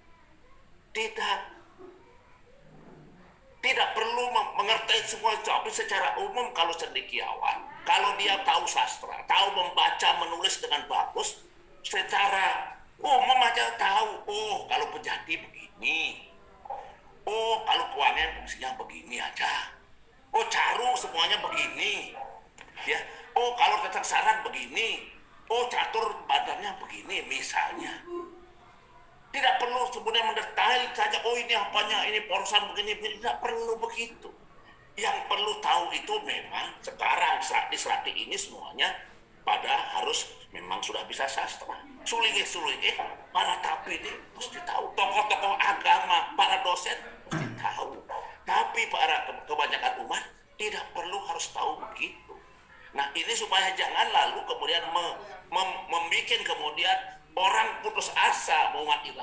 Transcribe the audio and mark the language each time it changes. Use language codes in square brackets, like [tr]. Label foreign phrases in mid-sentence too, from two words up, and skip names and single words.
[id] Tidak perlu mengerti semua, tapi secara umum kalau cendekiawan, kalau dia tahu sastra, tahu membaca, menulis dengan bagus, secara umum aja tahu, oh kalau Pejati begini, oh kalau Kuangen fungsinya begini aja, oh Caru semuanya begini, ya, oh kalau Tetang Saran begini, oh Catur badannya begini misalnya. Tidak perlu sebenarnya mendetail saja, oh ini apanya, ini porosan begini, tidak perlu begitu. Yang perlu tahu itu memang sekarang serati ini semuanya pada harus memang sudah bisa sastra. Sulinge-sulinge, para tapi ini mesti tahu. Tokoh-tokoh agama, para dosen mesti tahu. Tapi para kebanyakan umat tidak perlu harus tahu begitu. Nah ini supaya jangan lalu kemudian membuat kemudian orang putus asa mau umat kita.